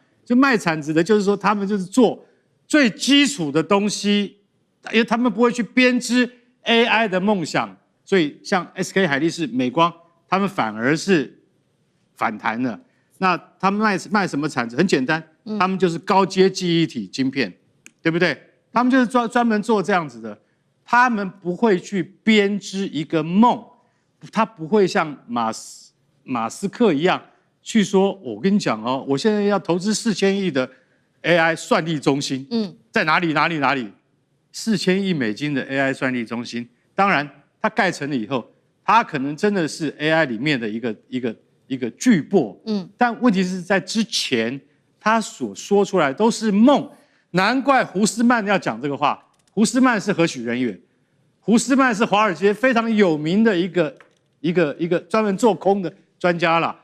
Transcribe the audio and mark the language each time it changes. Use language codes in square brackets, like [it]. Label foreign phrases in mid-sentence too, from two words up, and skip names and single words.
[zh] 就賣產值的，就是說他們就是做最基礎的東西，因為他們不會去編織 AI 的夢想，所以像 SK 海力士、美光。他們反而是反彈了。那他們賣什麼產值？很簡單，他們就是高階記憶體晶片，對不對？他們就是專門做這樣子的。他們不會去編織一個夢，他不會像馬斯克一樣去說：“我跟你講哦，我現在要投資4000億的 AI 算力中心，在哪裡？4000億美金的 AI 算力中心，當然它蓋成了以後。” 它可能真的是 AI 裡面的一個巨擘，但問題是在之前他所說出來都是夢，難怪胡斯曼要講這個話。胡斯曼是何許人也？胡斯曼是華爾街非常有名的一個專門做空的專家啦。